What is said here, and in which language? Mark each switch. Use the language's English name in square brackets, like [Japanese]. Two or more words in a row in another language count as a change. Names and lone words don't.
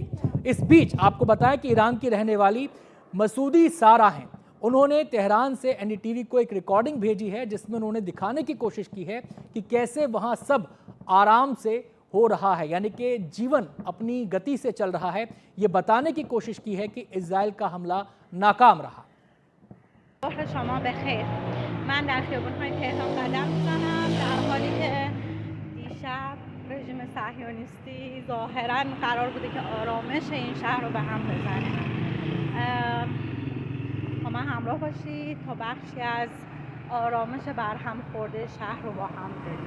[Hindi] इस बीच आपको बताया कि ईरान की रहने वाली मसूदी सारा हैं, उन्होंने तेहरान से एनडीटीवी को एक रिकॉर्डिंग भेजी है जिसमें उन्होंने दिखाने की कोशिश की है कि कैसे वहां सब आराम से हो रहा है, यानी कि जीवन अपनी गति से चल रहा है। ये बताने की कोशिश की है कि इजराइल का हमला नाकाम रहा। [Persian] شما بخیر. من در خیابان‌های تهران قدم می‌زنم در حالی که دیشب رژیم صهیونیستی ظاهراً قرار بوده که آرامش این شهر رو به هم بزنه. با من همراه باشید تا بخشی از آرامش برهم خورده شهر رو با هم ببینیم.